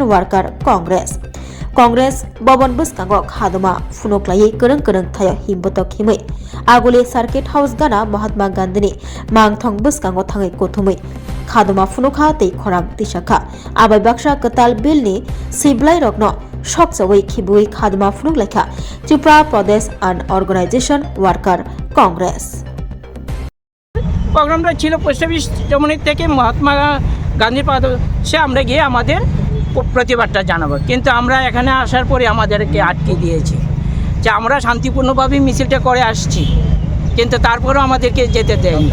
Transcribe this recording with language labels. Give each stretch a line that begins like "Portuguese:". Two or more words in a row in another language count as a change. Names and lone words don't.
Kok Borok: वर्कार कांग्रेस बबन बुस्कांगो खादुमा फुनुकलायै गोरों गोरों थायो हिमबतक हिमै आगुले
English: circuit house
Kok Borok: गाना महात्मा गांधीनि मांगथं बुस्कांगो थाङै गथुमै खादुमा फुनुखा तै खरां तिसाखा आबाय बाक्सा कताल बिलनि सिबलाय रगनो सकजौयै खिबुयै खादुमा फुनुकलायखा त्रिपुरा प्रदेश आन अर्गेनाइजेशन वर्कार कांग्रेस
Bangla: প্রোগ্রামটা ছিল
English: post office
Bangla: থেকে মহাত্মা গান্ধীর পাদে আমরা গিয়ে আমাদের প্রতিবাদটা জানাবো, কিন্তু আমরা এখানে আসার পরে আমাদেরকে আটকে দিয়েছে যে আমরা শান্তিপূর্ণভাবে মিছিলটা করে আসছি, কিন্তু তারপরেও আমাদেরকে যেতে দেয়নি।